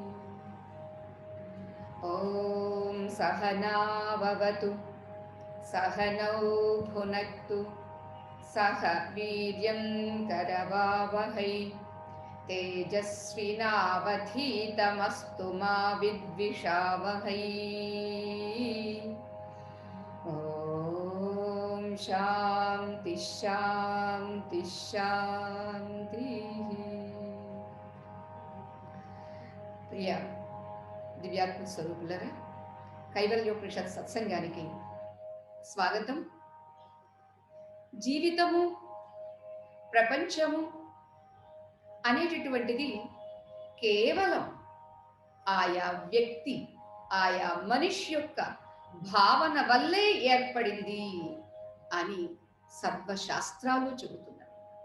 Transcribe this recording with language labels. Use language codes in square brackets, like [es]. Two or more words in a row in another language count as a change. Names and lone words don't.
[sa] ॐ सहनाववतु सहनौ भुनक्तु सह वीर्यं करवावहै तेजस्विनावधीतमस्तु मा विद्विषावहै। ॐ शान्ति शान्ति शान्तिः। [te] ప్రియ దివ్యాత్మ స్వరూపులరా, కైవల్యోపనిషత్ సత్సంగానికి స్వాగతం. జీవితము, ప్రపంచము అనేటటువంటిది కేవలం ఆయా వ్యక్తి, ఆయా మనిషి యొక్క భావన వల్లే ఏర్పడింది అని సర్వశాస్త్రాలు చెబుతున్నారు.